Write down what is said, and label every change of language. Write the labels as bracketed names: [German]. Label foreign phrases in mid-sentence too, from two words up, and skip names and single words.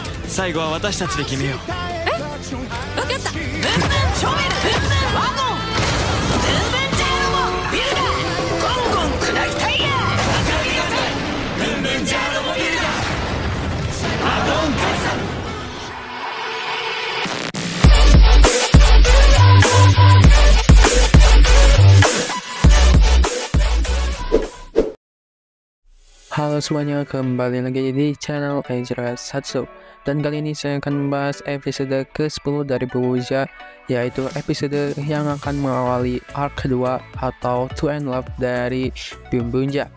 [Japanese] 最後は私たちで決めよう。わかった。ブンブンショベル、ブンブンワゴン、ブンブンジャーロボビルダー、ゴンゴン砕きタイヤー、ブンブンジャーロボビルダー、ワゴンカサ。 [Indonesian] Halo semuanya, kembali lagi di channel Ezra Satsu. Dan kali ini saya akan membahas episode ke-10 dari Bumbuja, yaitu episode yang akan mengawali arc kedua atau To End Love dari Bumbuja.